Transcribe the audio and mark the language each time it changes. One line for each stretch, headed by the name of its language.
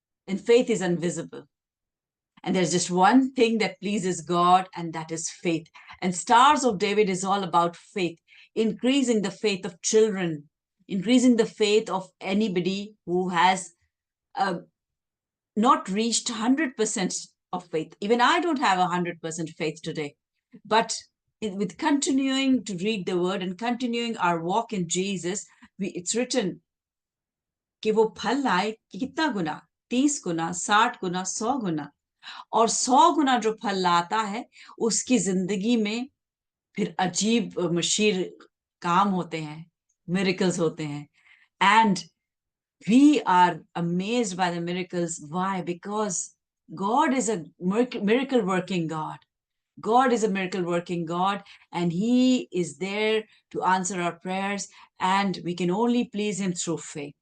English: and faith is invisible. And there's just one thing that pleases God, and that is faith. And Stars of David is all about faith, increasing the faith of children, increasing the faith of anybody who has not reached 100% of faith. Even I don't have 100% faith today. But with continuing to read the word and continuing our walk in Jesus, it's written
Hindi: कि वो फल लाए कि कितना गुना, 30 गुना, 60 गुना, 100 गुना, और 100 गुना जो फल लाता है उसकी जिंदगी में फिर अजीब मशीर काम होते हैं, miracles होते हैं.
English: And we are amazed by the miracles. Why? Because God is a miracle working God. God is a miracle working God, and He is there to answer our prayers, and we can only please Him through faith.